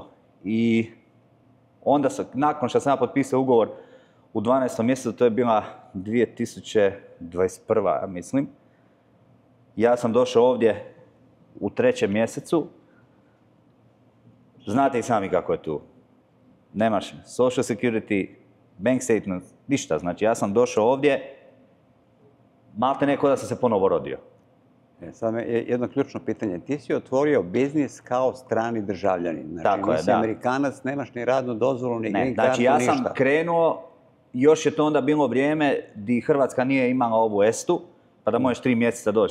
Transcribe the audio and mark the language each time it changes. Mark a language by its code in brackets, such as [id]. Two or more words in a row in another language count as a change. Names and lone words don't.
[hr] I onda, nakon što sam ja potpisao ugovor u 12. mjesecu, to je bila 2021. mislim, ja sam došao ovdje u 3. mjesecu. Znate i sami kako je tu. [en] Nemaš social security, bank statement, [hr] ništa. Znači, ja sam došao ovdje, malte neko da sam se ponovo rodio. Sad je jedno ključno pitanje. Ti si otvorio biznis kao strani državljanin. Znači, tako nisi Amerikanac, nemaš ni radnu dozvolu, ni green kartu, ništa. Znači, ja sam krenuo, još je to onda bilo vrijeme di Hrvatska nije imala ovu EST-u, pa da možeš 3 mjeseca doći.